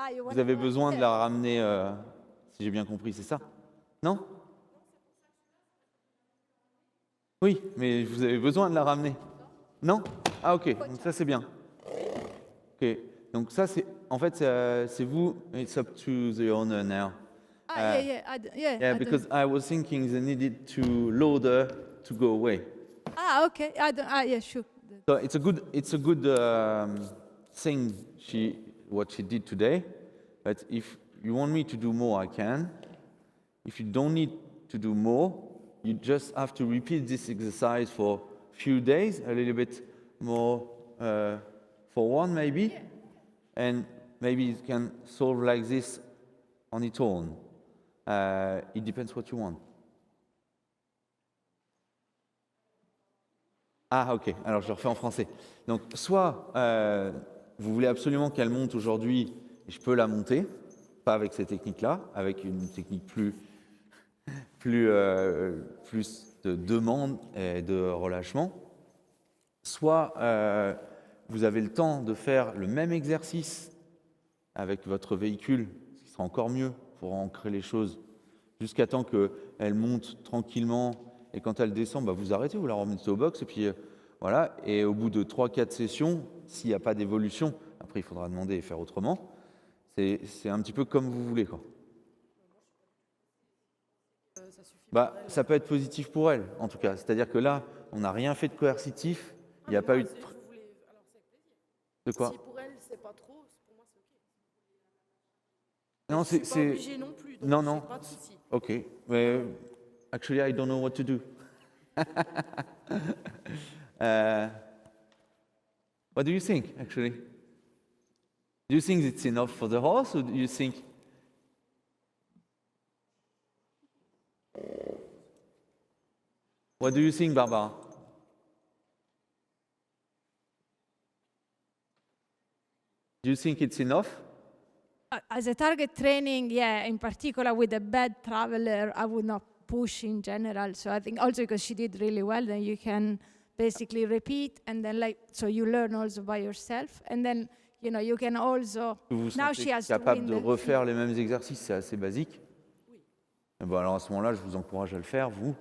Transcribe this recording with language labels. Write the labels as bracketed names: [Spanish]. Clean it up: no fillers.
[French] Vous avez besoin de la ramener, si j'ai bien compris, c'est ça? Non? Oui, mais vous avez besoin de la ramener. Non? Ah ok, donc ça c'est bien. Ok, donc ça c'est, en fait c'est vous, [English] it's up to the owner now. Yeah, because I was thinking they needed to loader to go away. Okay. Yeah, sure. So it's a good thing what she did today. But if you want me to do more, I can. If you don't need to do more, you just have to repeat this exercise for a few days, a little bit more for one maybe, and maybe you can solve like this on its own. It depends what you want. [French] Ah ok, alors je le refais en français. Donc soit vous voulez absolument qu'elle monte aujourd'hui, et je peux la monter, pas avec cette technique-là, avec une technique plus de demande et de relâchement. Soit vous avez le temps de faire le même exercice avec votre véhicule, ce qui sera encore mieux pour ancrer les choses, jusqu'à temps qu'elle monte tranquillement. Et quand elle descend, bah vous arrêtez, vous la remettez au box, et puis voilà. Et au bout de 3-4 sessions, s'il n'y a pas d'évolution, après il faudra demander et faire autrement. C'est un petit peu comme vous voulez, quoi. Bah, ça peut être positif pour elle, en tout cas. C'est-à-dire que là, on n'a rien fait de coercitif. Il n'y a pas eu de... De quoi? Si pour elle, c'est pas trop, pour moi, c'est OK. Non, je suis pas obligée non plus, donc non. pas de souci. OK. [English] Mais actually, I don't know what to do. What do you think, actually? Do you think it's enough for the horse, or do you think... What do you think, Barbara? Do you think it's enough? As a target training, yeah, in particular with a bad traveler, I would not push in general. So I think also because she did really well, then you can basically repeat, and then so you learn also by yourself, and then you can also. [French] Vous vous sentez capable de refaire les mêmes exercices, c'est assez basique. Oui. Et bon, alors à ce moment-là, je vous encourage à le faire, vous.